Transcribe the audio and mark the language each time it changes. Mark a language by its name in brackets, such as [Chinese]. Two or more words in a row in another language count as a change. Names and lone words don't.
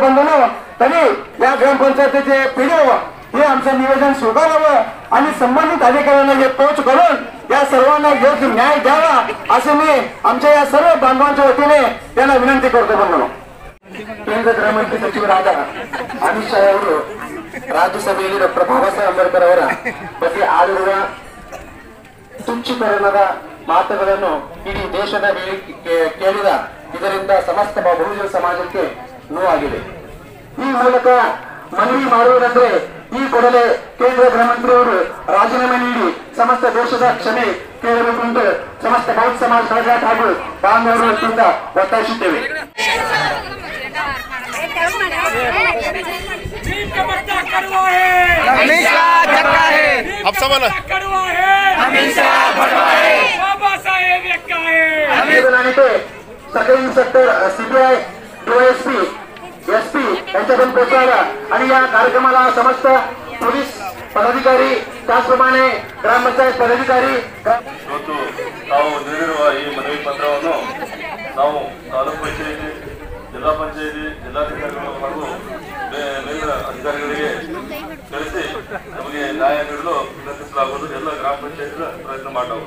[Marathi] बंधूंनो, तरी या ग्रामपंचायतीचे पीडीओ हे आमचं निवेदन स्वीकारावं आणि संबंधित अधिकाऱ्यांना हे पोच करून या सर्वांना योग्य न्याय द्यावा असे मी आमच्या या सर्व बांधवांच्या वतीने त्यांना विनंती करतो। बंधूंनो, केंद्र गृहमंत्री सचिव राजा अमित शाह [Kannada] ಅವರು ರಾಜ್ಯಸಭೆಯಲ್ಲಿ ಡಾಕ್ಟರ್ ಬಾಬಾಸಾಹೇಬ್ ಅಂಬೇಡ್ಕರ್ ಅವರ ಬಗ್ಗೆ ಆಡಿರುವ ತುಚ್ಛೀಕರಣದ ಮಾತುಗಳನ್ನು ಇಡೀ ದೇಶದ ಕೇಳಿದ ಇದರಿಂದ ಸಮಸ್ತ ಬಹುಜನ ಸಮಾಜಕ್ಕೆ ನೋವಾಗಿದೆ। ಈ ಮೂಲಕ ಮನವಿ ಮಾಡುವುದಂದ್ರೆ ಈ ಕೂಡಲೇ ಕೇಂದ್ರ ಗೃಹಮಂತ್ರಿ ಅವರು ರಾಜೀನಾಮೆ ನೀಡಿ ಸಮಸ್ತ ದೇಶದ ಕ್ಷಮೆ ಕೇಳಬೇಕು ಎಂದು ಸಮಸ್ತ ಬೌದ್ಧ ಸಮಾಜ ಖಡಗಘಾಟ್ ಹಾಗೂ ಬಾಂಧವರ ವತಿಯಿಂದ ಒತ್ತಾಯಿಸುತ್ತೇವೆ। [Hindi] अब समझ [Marathi] सगळे इन्स्पेक्टर, CBI, DOSP, SP यांच्याकडून पोहोचावा आणि या कार्यक्रमाला समस्त पोलीस पदाधिकारी, त्याचप्रमाणे ग्रामपंचायत पदाधिकारी [Kannada] ನಾವು ನೀಡಿರುವ ಈ ಮನವಿ ಪತ್ರವನ್ನು ನಾವು ತಾಲೂಕು ಪಂಚಾಯತಿ, ಜಿಲ್ಲಾ ಪಂಚಾಯತಿ, ಜಿಲ್ಲಾಧಿಕಾರಿಗಳು ಹಾಗೂ ಮೇಲಿನ ಅಧಿಕಾರಿಗಳಿಗೆ ಕಳಿಸಿ ನಮಗೆ ನ್ಯಾಯ ನೀಡಲು ವಿನಂತಿಸಲಾಗುವುದು। ಎಲ್ಲ ಗ್ರಾಮ ಪಂಚಾಯತ್ ಪ್ರಯತ್ನ ಮಾಡಲಾಗುವುದು।